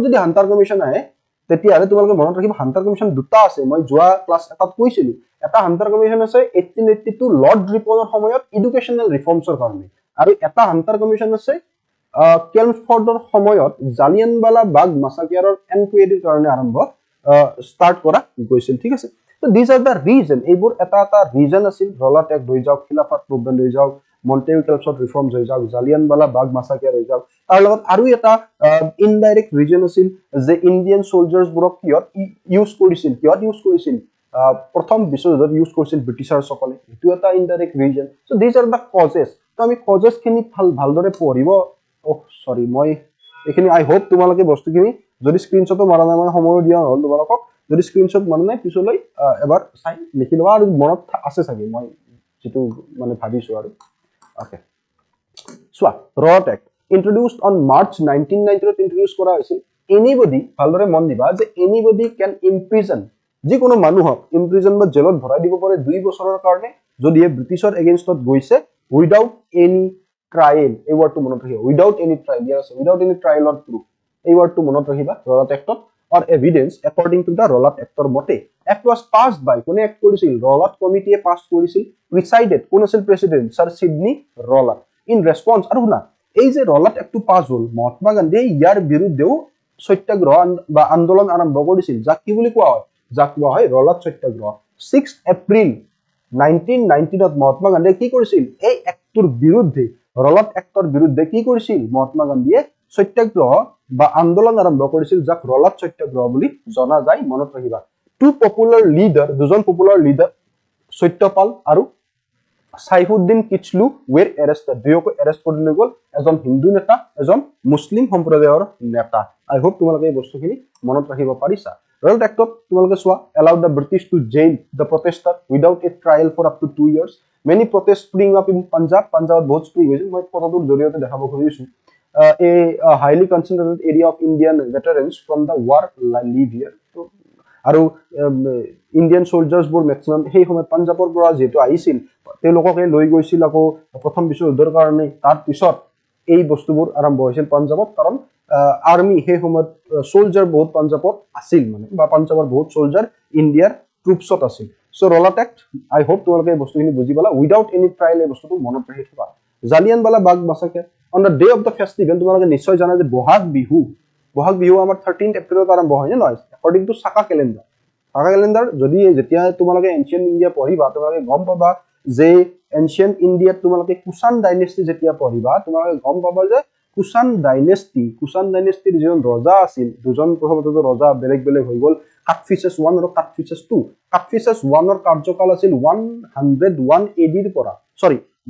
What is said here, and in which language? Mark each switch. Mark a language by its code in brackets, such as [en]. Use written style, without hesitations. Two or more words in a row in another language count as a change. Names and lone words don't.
[as] যদি হান্টাৰ কমিশন আহে তেতিয়ালে তোমালোকে মনত ৰাখিবা হান্টাৰ কমিশন দুটা আছে মই যোৱা ক্লাছ এটাত কৈছিলো এটা হান্টাৰ কমিশন আছে 1882 লৰ্ড ৰিপনৰ সময়ত [en] educational reforms [as] কাৰণে আৰু এটা হান্টাৰ কমিশন আছে কেলমছফৰ্ডৰ সময়ত জালিয়ানৱালা বাগ [en] massacre enquiry [as] কাৰণে আৰম্ভ স্টাৰ্ট কৰা গৈছিল ঠিক আছে তো [en] this are the reason [as] এইবোৰ এটা ৰিজন আছিল ৰলাট এক্ট হৈ যাওক খিলাফত মুভমেন্ট হৈ যাওক মন্টেগু কেলমছফৰ্ড ৰিফৰ্মছ হৈ যাওক জালিয়ানৱালা বাগ মাসাকিয়াৰ হৈ যাওক তাৰ লগত আৰু এটা [en] indirect reason [as] আছিল যে [en] Indian soldiers [as] বোৰক কিহত ইউজ কৰিছিল প্ৰথম বিশ্বযুদ্ধত ইউজ কৰিছিল ব্ৰিটিছাৰ সকলে এটো এটা [en] indirect reason so this are the causes [as] তো আমি কজেস খিনি ভালদৰে পঢ়িব সৰি মই এখিনি [en] I hope [as] তোমালোকে বস্তুখিনি যদি স্ক্ৰিনশ্বটো মাৰা নাই মই সময় দিয়া হল তোমালোকক যদি স্ক্ৰিনশ্বট মানে নাই পিছলৈ এবাৰ চাই লিখি লবা আৰু মনত আছে চাগে মই যেটো মানে ভাবিছো আৰু ওকে সোৱা ৰলাট এক্ট [en] introduced on March 1990 introduce [as] কৰা হৈছিল anybody ভালদৰে মন দিবা যে [en] anybody can imprison [as] যিকোনো মানুহক imprison বা জেলত ভৰাই দিব পাৰে 2 বছৰৰ কাৰণে যদি ব্ৰিটিছৰ এগেইনষ্টত গৈছে [en] without any trial [as] এই ওয়ার্ডটো মনত ৰাখিবা [en] without any trial [as] ইয়াৰ আছে [en] without any trial or proof [as] এই ওয়ার্ডটো মনত ৰাখিবা ৰলাট এক্টত [en] or evidence according to the Rowlatt Actor [as] মতে [en] act was passed by [as] কোনে act কৰিছিল Rowlatt কমিটিয়ে পাস কৰিছিল presided কোন আছিল প্ৰেসিডেন্ট স্যার সিডনি ৰলাট [en] in response [as] আৰু না এই যে ৰলাট এক্টটো পাস হল মহাত্মা গান্ধী ইয়াৰ বিৰুদ্ধেও সত্যাগ্ৰহ বা আন্দোলন আৰম্ভ কৰিছিল যাক কি বুলি কোৱা হয় ৰলাট সত্যাগ্ৰহ 6 এপ্ৰিল 1919 ত মহাত্মা গান্ধীয়ে কি কৰিছিল এই এক্টৰ বিৰুদ্ধে ৰলাট এক্টৰ বিৰুদ্ধে কি কৰিছিল মহাত্মা গান্ধীয়ে সত্যাগ্ৰহ বা আন্দোলন আৰম্ভ কৰিছিল যাক ৰলাট সত্যাগ্ৰহ বুলি জনা যায় মনত ৰাখিবা দুজন পপুলাৰ লিডাৰ সত্যপাল আৰু সাইফুদ্দিন কিচলু [en] were arrested [as] দুয়োকে এৰেষ্ট কৰি লৈ গল এজন হিন্দু নেতা এজন মুছলিম সম্প্ৰদায়ৰ নেতা [en] I hope [as] তোমালোকে এই বস্তুখিনি মনত ৰাখিব পাৰিছা ৰলাট এক্টত তোমালোকে সোৱা [en] allowed the British to jail the protester without a trial for up to 2 years many protests spring up in Punjabত [as] বহুত স্প্ৰিং হৈছিল মই ফটোটোৰ জৰিয়তে দেখাব খুজিছো [en] a highly concentrated area of Indian veterans from the war live here [as] আৰু [en] Indian soldiers [as] বোৰ ম্যাক্সিমাম সেই সময়ত পাঞ্জাবৰ পৰা যেটো আহিছিল তেওঁলোককে লৈ গৈছিল আকৌ প্ৰথম বিশ্বযুদ্ধৰ কাৰণে তাৰ পিছত এই বস্তুবোৰ আৰম্ভ হৈছিল পাঞ্জাবত কাৰণ আৰ্মি সেই সময়ত সোলজাৰ বহুত পাঞ্জাবত আছিল মানে বা পাঞ্জাবৰ বহুত সোলজাৰ [en] India troops [as] আছিল সো ৰলাট এক্ট [en] I hope [as] তোমালোকে এই বস্তুখিনি বুজি পালা [en] without any trial [as] এই বস্তুটো মনত ৰাখি থবা জালিয়ানৱালা বাগ [en] massacre on the day of the festival [as] তোমালোকে নিশ্চয় জানা যে বহাগ বিহু আমাৰ 13 এপ্ৰিলত আৰম্ভ হয় নে নহয় [en] according to Saka calendar [as] যদি যেতিয়া তোমালোকে [en] ancient India [as] পঢ়িবা তোমালোকে গম পাবা যে [en] ancient India [as] তোমালোকে [en] Kushan dynasty [as] যেতিয়া পঢ়িবা তোমালোকে গম পাবা যে [en] Kushan dynasty [as] যিজন ৰজা আছিল দুজন প্ৰথমতে ৰজা বেলেগ বেলেগ হৈ গ'ল কাটফিছেছ 1 আৰু কাটফিছেছ 2 কাটফিছেছ 1 ৰ কাৰ্যকাল আছিল 101 এডিৰ পৰা সৰি